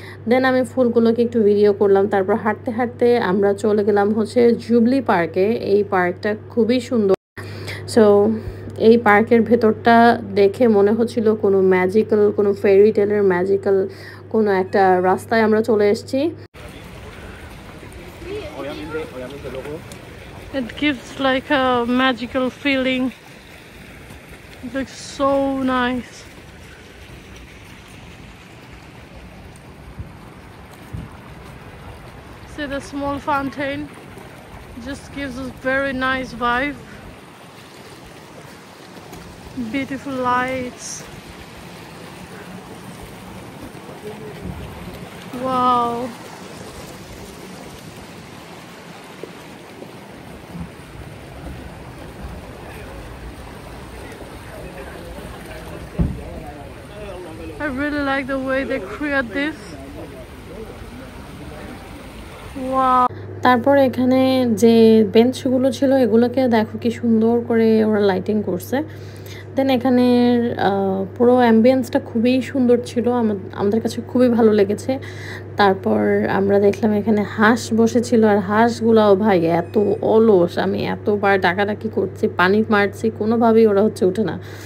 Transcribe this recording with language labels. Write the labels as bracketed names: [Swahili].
[Bangla] দেন আমি ফুলগুলোকে একটু ভিডিও করলাম। তারপর হাঁটতে হাঁটতে আমরা চলে গেলাম হচ্ছে জুবলি পার্কে। এই পার্কটা খুবই সুন্দর। সো এই পার্কের ভেতরটা দেখে মনে হচ্ছিল কোনো ম্যাজিক্যাল, কোনো ফেরি টেলের ম্যাজিক্যাল কোনো একটা রাস্তায় আমরা চলে এসেছি। [English] It gives like a magical feeling. It looks so nice. See the small fountain just gives us very nice vibe. Beautiful lights. Wow. I really like the way they create this. Wow. [Bangla] তারপর এখানে যে বেঞ্চগুলো ছিল এগুলোকে দেখো কি সুন্দর করে ওরা লাইটিং করছে। দেন এখানের পুরো অ্যাম্বিয়েন্সটা খুবই সুন্দর ছিল, আমাদের কাছে খুবই ভালো লেগেছে। তারপর আমরা দেখলাম এখানে হাঁস বসেছিল, আর হাঁসগুলাও ভাই এত অলস, আমি এতবার ডাকাডাকি করছি, পানি মারছি, কোনোভাবেই ওরা হচ্ছে উঠে না।